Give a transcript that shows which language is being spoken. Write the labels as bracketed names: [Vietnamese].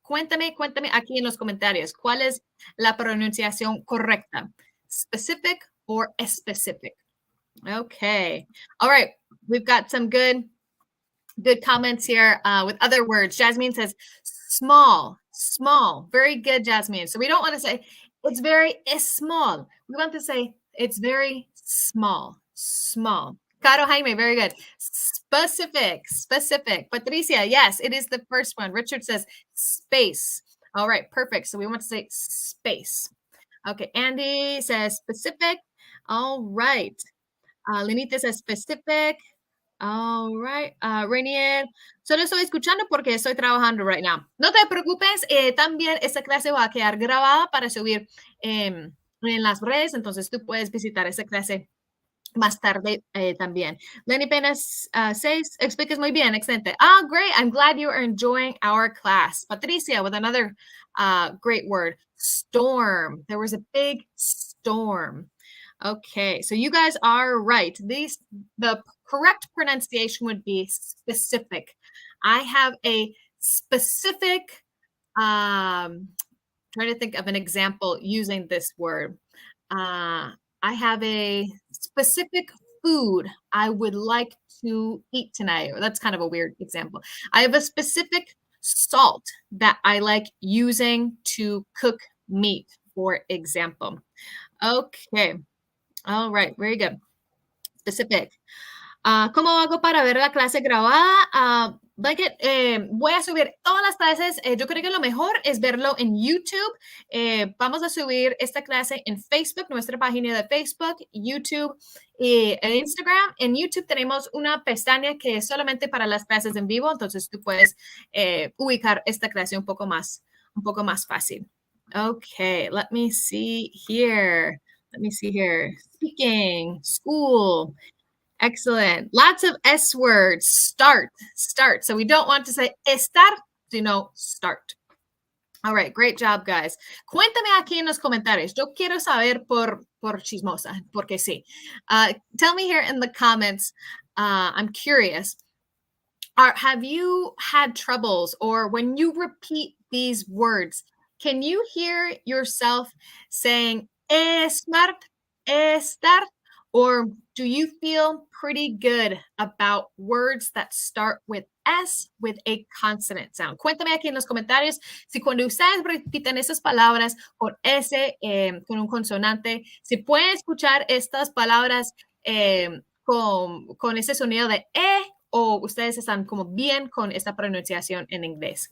[Spanish] Cuéntame aquí en los comentarios, ¿cuál es la pronunciación correcta? [English] Specific or specific? Okay. All right. We've got some good comments here with other words. Jasmine says small, small. Very good, Jasmine. So we don't want to say it's very small. We want to say it's very small, small. Caro Jaime, very good. Specific, specific. Patricia, yes, it is the first one. Richard says space. All right, perfect. So we want to say space. Okay, Andy says specific. All right. Lenita says specific. All right, [Spanish] Rainier, solo estoy escuchando porque estoy trabajando [English] right now. [Spanish] No te preocupes, también esta clase va a quedar grabada para subir en las redes, entonces tú puedes visitar esa clase más tarde también. Lenny Penas says, explicas muy bien, excelente. [English] Great, I'm glad you are enjoying our class. Patricia with another great word, storm. There was a big storm. Okay, so you guys are right. The correct pronunciation would be specific. I have a specific, trying to think of an example using this word. I have a specific food I would like to eat tonight. That's kind of a weird example. I have a specific salt that I like using to cook meat, for example. Okay. All right, very good. Specific. [Spanish] ¿Cómo hago para ver la clase grabada? Voy a subir todas las clases. Yo creo que lo mejor es verlo en YouTube. Vamos a subir esta clase en Facebook, nuestra página de Facebook, YouTube y en Instagram. En YouTube tenemos una pestaña que es solamente para las clases en vivo, entonces tú puedes ubicar esta clase un poco más fácil. [English] Okay, let me see here. Speaking, school. Excellent. Lots of S words. Start. So we don't want to say estar, sino start. All right, great job, guys. [Spanish] Cuéntame aquí en los comentarios. Yo quiero saber por chismosa, porque sí. [English] Tell me here in the comments. I'm curious. Have you had troubles, or when you repeat these words, Can you hear yourself saying estar, or do you feel pretty good about words that start with S with a consonant sound? [Spanish] Cuéntame aquí en los comentarios si cuando ustedes repiten esas palabras con S, con un consonante, si pueden escuchar estas palabras con ese sonido de o ustedes están como bien con esta pronunciación en inglés.